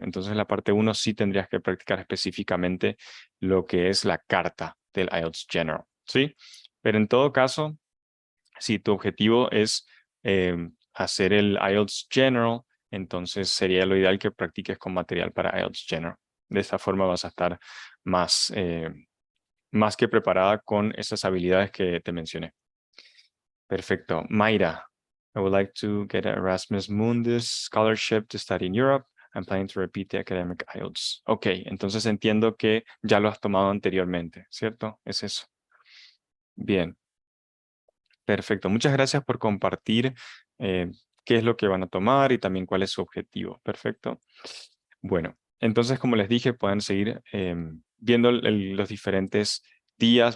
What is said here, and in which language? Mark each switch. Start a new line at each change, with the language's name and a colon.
Spanish: Entonces, en la parte 1 sí tendrías que practicar específicamente lo que es la carta del IELTS General, ¿sí? Pero en todo caso, si tu objetivo es hacer el IELTS General, entonces sería lo ideal que practiques con material para IELTS General. De esta forma vas a estar más, más que preparada con esas habilidades que te mencioné. Perfecto.
English: Mayra, I would like to get an Erasmus Mundus scholarship to study in Europe. I'm planning to repeat the academic IELTS.
Spanish: Ok, entonces entiendo que ya lo has tomado anteriormente, ¿cierto? Es eso. Bien. Perfecto. Muchas gracias por compartir qué es lo que van a tomar y también cuál es su objetivo. Perfecto. Bueno, entonces, como les dije, pueden seguir viendo los diferentes días.